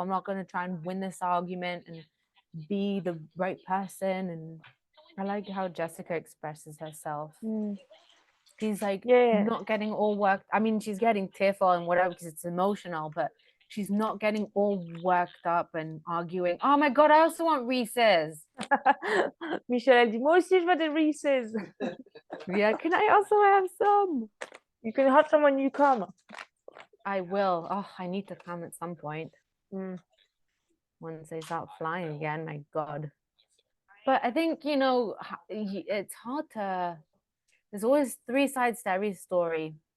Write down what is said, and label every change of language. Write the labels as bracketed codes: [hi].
[en] I'm not going to try and win this argument and be the right person. And I like how Jessica expresses herself. She's like not getting all worked. I mean, she's getting tearful and whatever because it's emotional, but she's not getting all worked up and arguing. Oh my God, I also want Reese's. [fr] Michelle, elle dit, moi aussi, je veux des Reese's. [en] Yeah, can I also have some? You can have some when you come. I will. Oh, I need to come at some point. Once they start flying again, my God. But I think, it's hard to... There's always three sides to every story.